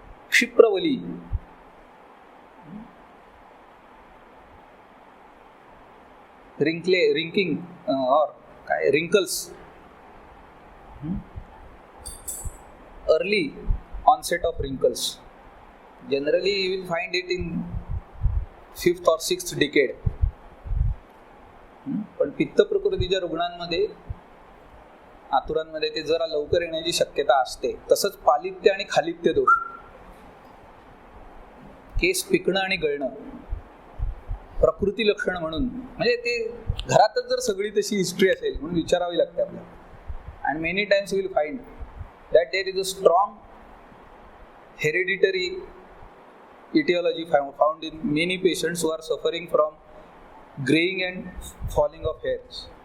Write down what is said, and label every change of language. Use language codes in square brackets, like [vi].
[en] क्षिप्रवली, wrinkling or काय wrinkles, early onset of wrinkles. Generally you will find it in 5th or 6th decade. [mr] पण पित्त प्रकृतीच्या रुग्णांमध्ये, आतुरांमध्ये ते जरा लवकर येण्याची शक्यता असते. तसंच पालित्य आणि खालित्य दोष, केस पिकणं आणि गळणं, प्रकृती लक्षण म्हणून. म्हणजे ते घरातच जर सगळी तशी हिस्ट्री असेल म्हणून विचारावी लागते आपल्याला. [en] And many times will find that there is a strong hereditary etiology found in many patients who are suffering from graying and falling of hairs.